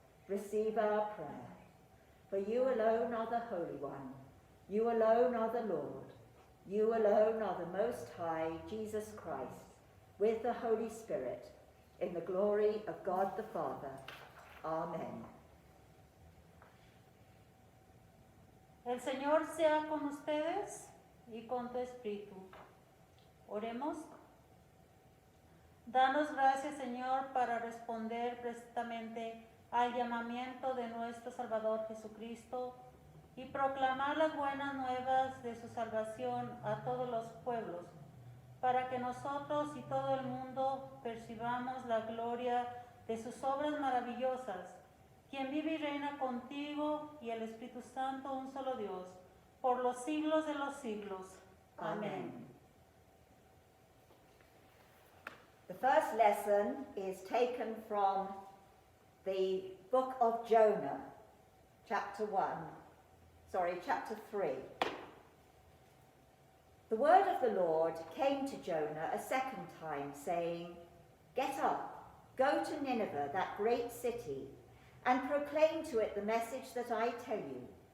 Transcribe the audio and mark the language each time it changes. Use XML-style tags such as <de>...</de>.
<en>Receive our prayer. For you alone are the Holy One. You alone are the Lord. You alone are the Most High, Jesus Christ, with the Holy Spirit, in the glory of God the Father. Amen.</en> <es>El Señor sea con ustedes y con tu espíritu. Oremos. Danos gracias, Señor, para responder precisamente al llamamiento de nuestro Salvador Jesucristo y proclamar las buenas nuevas de su salvación a todos los pueblos, para que nosotros y todo el mundo percibamos la gloria de sus obras maravillosas, quien vive y reina contigo y el Espíritu Santo, un solo Dios, por los siglos de los siglos. Amén.</es> <en>The first lesson is taken from the book of Jonah, chapter 3. The word of the Lord came to Jonah a second time, saying, "Get up, go to Nineveh, that great city, and proclaim to it the message that I tell you."</en>